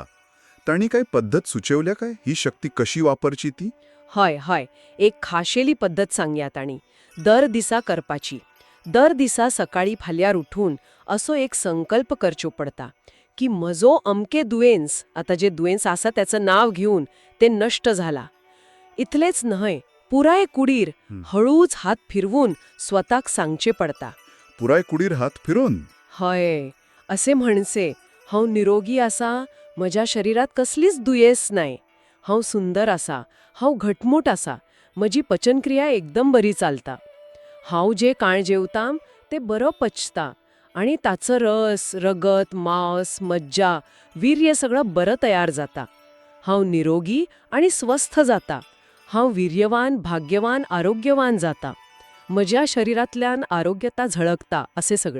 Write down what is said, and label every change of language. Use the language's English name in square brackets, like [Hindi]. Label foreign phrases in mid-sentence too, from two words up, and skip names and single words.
[Konkani] तांणी काय पद्धत सुचवल्या काय ही शक्ती कशी वापरची ती? हय, एक खाशेली पद्धत सांगया तांणी. दर दिसा करपाची. दर दिसा सकाळी फाल्यार उठून असो एक संकल्प करचो पडता की म्हजो अमके दुयेंस, आता जे दुयेंस आसा त्याचं नाव घेऊन ते नष्ट झाला. इतलेच न्हय, पुराय कुडीर हळूच हात फिरवून स्वताक सांगचे पडता. पुराय कुडीर हात फिरून? हय, असे म्हणसे, हांव निरोगी आसा, म्हज्या शरीरात कसलीच दुयेस नाही, हांव सुंदर आसा, हांव घटमूट आसा, म्हजी पचनक्रिया एकदम बरी चालता, हांव जे काळ जेवतां ते बरो पचता आणि ताचो रस, रगत, मांस, मज्जा, वीर्य सगळं बरं तयार जाता, हांव निरोगी आणि स्वस्थ जाता, हांव वीर्यवान, भाग्यवान, आरोग्यवान जाता, म्हज्या शरीरातल्यान आरोग्यता झळकता, असे सगळं.